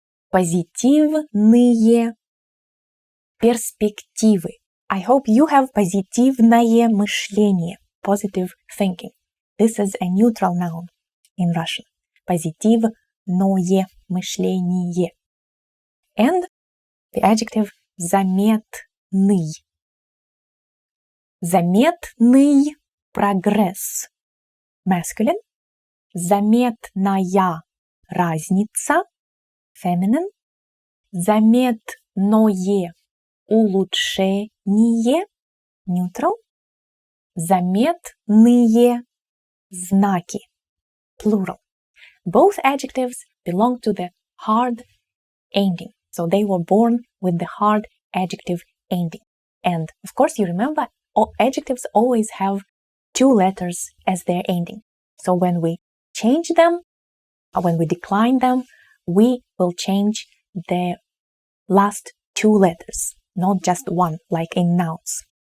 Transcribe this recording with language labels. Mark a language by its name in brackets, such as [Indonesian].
[Russian] Позитивные перспективы. [English] I hope you have [Russian] позитивное мышление, [English] positive thinking. This is a neutral noun in Russian. [Russian] Позитивное мышление. [English] And the adjective заметный. [Russian] Заметный прогресс. Masculine. Заметная разница. Feminine. заметное улучшение, neutral, заметные знаки, plural. [English] Both adjectives belong to the hard ending. So they were born with the hard adjective ending. And of course, you remember, all adjectives always have two letters as their ending. So when we change them, or when we decline them, we will change the last two letters, not just one, like in nouns.